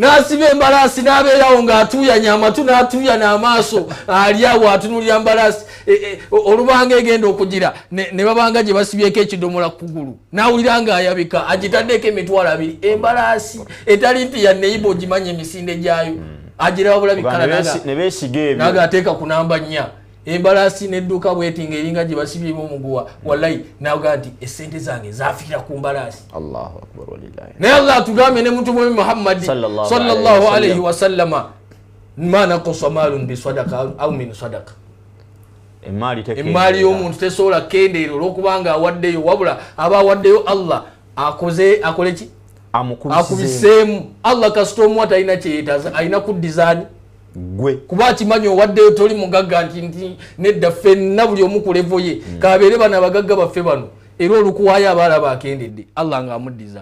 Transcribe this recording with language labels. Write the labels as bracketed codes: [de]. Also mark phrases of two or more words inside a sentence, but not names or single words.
[lg] n'abeerawo ng'atuuyanya amatu n'atuuya n'amaaso ali awo atunulira embalaasi olubanga egenda okugira ne babanga gye basibyeko ekidomola kugulu n'awulira ng'ayabika agitaddeko emitwalo 2 embalaasi etali nti ya neibo gimanye emisinde gyayo agirawo bulabikala naga ateeka ku namba 4 embalaasi n'edduka bweti ng'eringa gye basibyemu omuguwa wallahi naga nti essente zange zafiira ku mbalaasi. [ar] الله أكبر ولله. [lg] Naye Allah atugambye ne Mtume Muhammad [ar] صلى الله عليه وسلم ما نقص مال بصدقة أو من صدقة. [lg] Emmaali y'omuntu tesobola kendeera olwokubanga awaddeyo wabula aba awaddeyo Allah akole ki akubiseemu. Allah kasita omuwata alina kyeyetaaza alina kuddizaani gwe kuba akimanyi owaddeyo toli mugagga nti nedda ffenna buli omu ku levo ye kabeere bano abagagga baffe bano era olukuwaayo abalaba akendedde Allah ng'amuddiza.